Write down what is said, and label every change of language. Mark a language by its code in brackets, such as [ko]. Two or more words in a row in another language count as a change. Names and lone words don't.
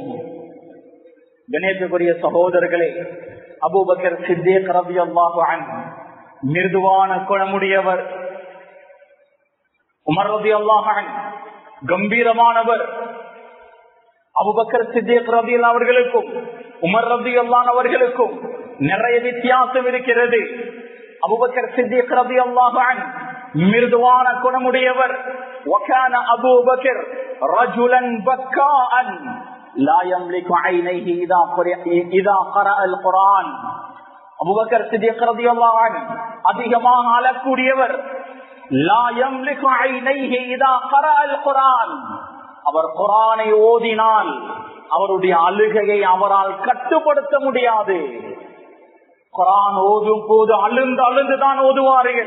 [ta] கணேசக்குரிய சகோதரர்களே, அபூபக்கர் சித்திக் [ar] رضي الله عنه [ta] மிருதுவான குணமுடையவர், உமர் [ar] رضي الله عنه [ta] கம்பீரமானவர். அபூபக்கர் சித்திக் ரலியல்லாஹு அவர்களுக்கும் உமர் ரலியல்லாஹு அவர்களுக்கும் நிறைய வித்தியாசம் இருக்கிறது. அபூபக்கர் சித்திக் [ar] رضي الله عنه [ta] மிருதுவான குணமுடையவர். [ar] وكان أبو بكر رجلا بكاء لا يملك عينيه إذا قرأ القرآن. [ta] அபூபக்கர் சித்திக் [ar] رضي الله عنه [ta] அதிகமாக அழக்கூடியவர். [ar] لا يملك عينيه إذا قرأ القرآن. [ta] அவர் குர்ஆனை ஓதினால் அவருடைய அழுகையை அவரால் கட்டுப்படுத்த முடியாது. குர்ஆன் ஓதும் போது அழுந்து அழுந்துதான் ஓதுவார்கள்.